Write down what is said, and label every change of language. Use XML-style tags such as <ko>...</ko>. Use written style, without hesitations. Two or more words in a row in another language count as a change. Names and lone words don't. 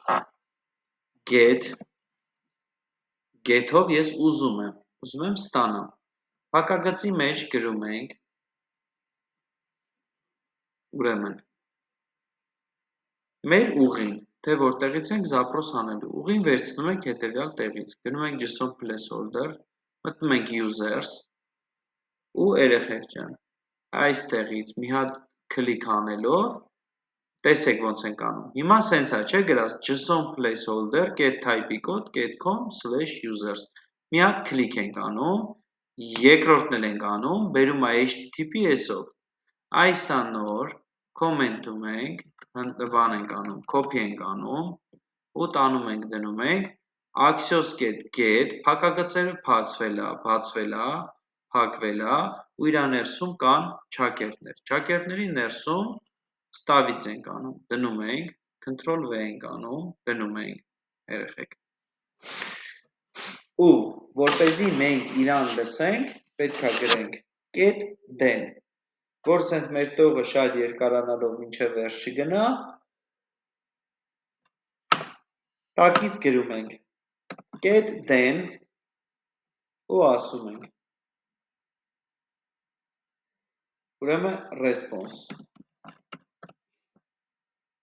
<hy>get-ով ես ուզում եմ ստանամ։ Հակագծի մեջ գրում ենք, ուրեմն, մեր ուղին, թե որտեղից ենք զապրոս անելու, ուղին վերցնում ենք հետևյալ տեղից, գնում ենք</hy> <en>JSON placeholder,</en> <hy>մտնում ենք users ու երեխեք ջան, այստեղից մի հատ կլիկ անելով, տեսեք ոնց ենք անում։ Հիմա սենց է, չէ գրած</hy> <en>JSON placeholder get type-ի</en> <hy>կոդ get.com/users։ Մի հատ կլիկ ենք անում, երկրորդն էլ ենք անում, բերում է HTTPS-ով։ Այս անոր կոմենտում ենք, բան ենք անում, copy ենք անում ու տանում ենք դնում ենք</hy> <en>Axios get,</en> <hy>փակագծերը բացվել է, փակվել է ու իր ներսում կան չակերտներ։ Չակերտների ներսում ստավից ենք անում, դնում ենք, Ctrl-V ենք անում, դնում ենք, երեխեք։ Ու որպեսզի մենք իրան լսենք, պետք է գրենք</hy> <en>get then,</en> <hy>որ սենց մեր տողը շատ երկարանալով մինչև վերջ չգնա, տակից գրում ենք</hy> <en>get then</en> <hy>ու ասում ենք, ուրեմն response։</hy>